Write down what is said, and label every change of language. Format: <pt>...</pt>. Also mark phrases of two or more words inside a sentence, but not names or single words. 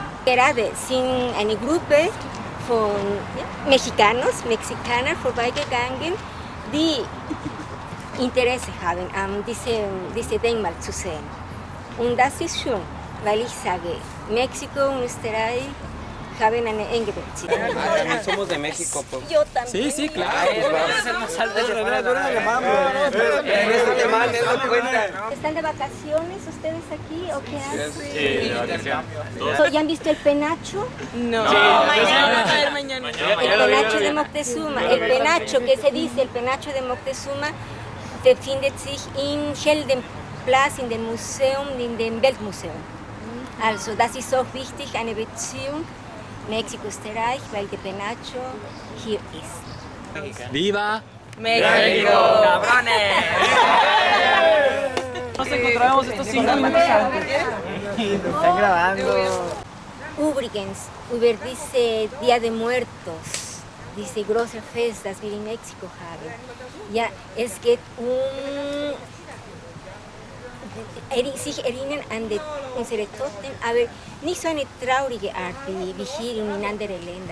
<de>Gerade sind eine Gruppe von Mexikaner vorbeigegangen, die Interesse haben, an diese Denkmal zu sehen. Und das ist schön, weil ich sage, Mexiko und Österreich haben eine enge Beziehung.</de> <es>También somos de México, pues. Yo también. Sí, claro. ¿Están de vacaciones ustedes aquí o qué hacen? Sí, de vacaciones. ¿Ya han visto el penacho? No. Mañana. El penacho de Moctezuma. El penacho que se dice, el penacho de Moctezuma,</es> <de>befindet sich in Heldenplatz, in dem Museum, in dem Weltmuseum. Also, das ist auch wichtig, eine Beziehung Mexiko-Österreich, weil der Penacho hier ist.</de> <es>¡Viva! México. ¡Cabrones! Nos encontramos estos 5 minutos antes. Están grabando.</es> <de>Übrigens, über diese Dia de Muertos, diese große Fest, das wir in Mexiko haben. Ja, es geht sich erinnern an unsere Toten, aber nicht so eine traurige Art wie hier in anderen Ländern.</de>